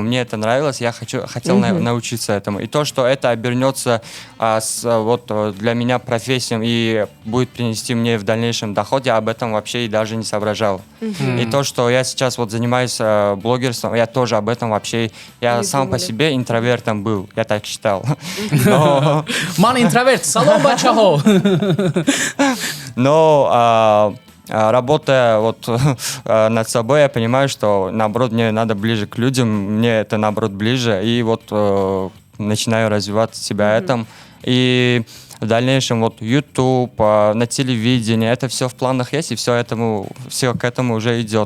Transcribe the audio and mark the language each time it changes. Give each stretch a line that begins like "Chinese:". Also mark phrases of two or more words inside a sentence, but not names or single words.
Russian: Мне это нравилось, я хотел научиться этому. И то, что это обернется для меня профессией и будет принести мне в дальнейшем доход, я об этом вообще и даже не соображал. И то, что я сейчас вот занимаюсь блогерством, я тоже об этом вообще, я сам по себе интровертом был, я так считал.
Tajik: Ман интроверт, салом бачахо.
Russian: Но работая вот над собой, я понимаю, что наоборот мне надо ближе к людям, мне это наоборот ближе, и вот начинаю развивать себя этом. И в дальнейшем вот YouTube, на телевидении, это все в планах есть, и все к этому уже идет.